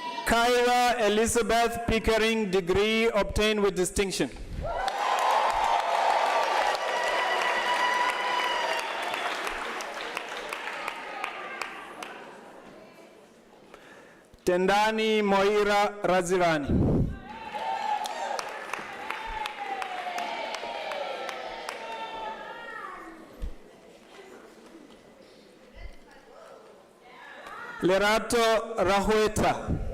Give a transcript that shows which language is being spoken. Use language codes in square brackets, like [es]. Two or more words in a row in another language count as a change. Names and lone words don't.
[en] Kyra Elizabeth Pickering, degree obtained with distinction. Tendani Moira Razirani. Lerato Rahueta.